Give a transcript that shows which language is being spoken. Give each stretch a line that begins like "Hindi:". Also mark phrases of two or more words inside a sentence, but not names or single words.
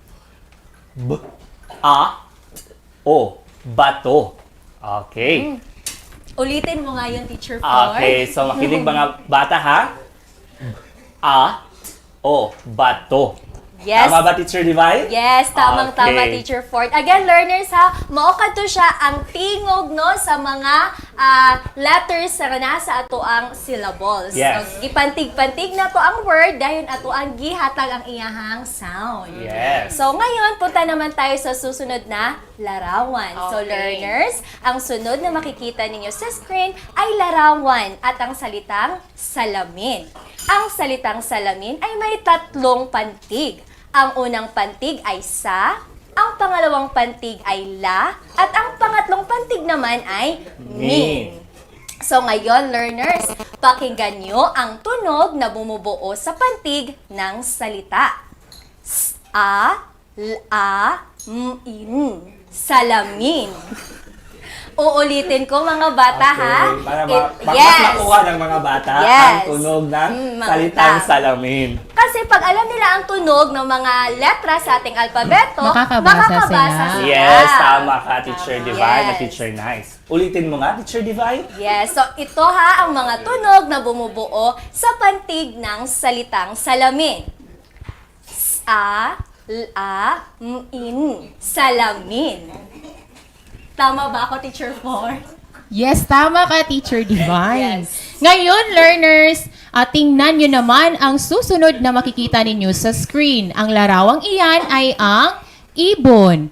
Filipino: B, a, o, bato. Okay. Ulitin mo nga yun, Teacher Ford. Okay, so makinig mga bata ha. B, a, o, bato. Yes. Tama ba, Teacher Divine? Yes, tamang-tama, Okay. Teacher Ford.
Cebuano: Again, learners ha, maokad to siya ang tingog no sa mga letters na nasa ato ang syllables. Yes. So, gipantig-pantig na to ang word dahil ato ang gihatag ang iyahang sound. Yes. So,
Filipino: ngayon, punta naman tayo sa susunod na larawan. So, learners, ang sunod na makikita ninyo sa screen ay larawan at ang salitang salamin. Ang salitang salamin ay may tatlong pantig. Ang unang pantig ay sa, ang pangalawang pantig ay la, at ang pangatlong pantig naman ay min. So ngayon, learners, pakinggan nyo ang tunog na bumubuo sa pantig ng salita. A, la, in, salamin. Uulitin ko mga bata ha. Para Yes. mas makuha ng mga bata Yes. ang tunog ng mga salitang bata. salamin. Kasi pag alam nila ang tunog ng mga letra sa ating alpabeto, Makakabasa sila. Yes, tama ka, Teacher Divine Yes. at Teacher Nice. Ulitin mo nga, Teacher Divine. Yes, so ito ha ang mga tunog na bumubuo sa pantig ng salitang salamin. A, la, in, salamin. Tama ba ako, Teacher Ford? Yes, tama ka, Teacher Divine. Yes. Ngayon, learners, tingnan nyo naman ang susunod na makikita ninyo sa screen. Ang larawang iyan ay ang ibon.